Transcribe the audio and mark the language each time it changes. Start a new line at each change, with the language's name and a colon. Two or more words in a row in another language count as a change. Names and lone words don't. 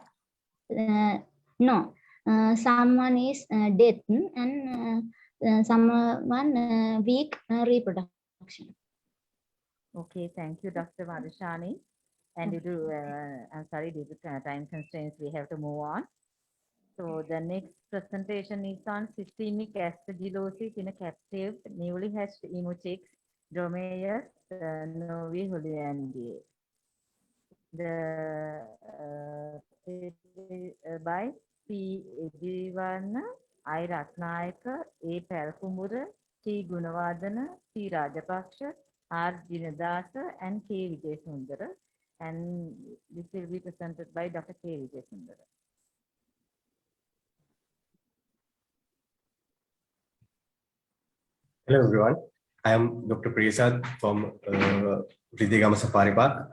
English: No, someone is dead and someone weak reproduction. Okay, thank you, Dr. Madhushani. And due to, I'm sorry, due to time constraints, we have to move on. So the next presentation is on systemic aspergillosis in a captive newly hatched emu chicks, Dromaeus novi hollandiae. The by P. Ejiwana, I. Ratnayaka, A. Palkumura, T. Gunawardana, T. Rajapaksha, R. Jinadasa, and K. Vijayasundara. And this will be presented by Dr. K. Vijayasundara. Hello everyone, I am Dr. Prasad from Ridigama Safari Park.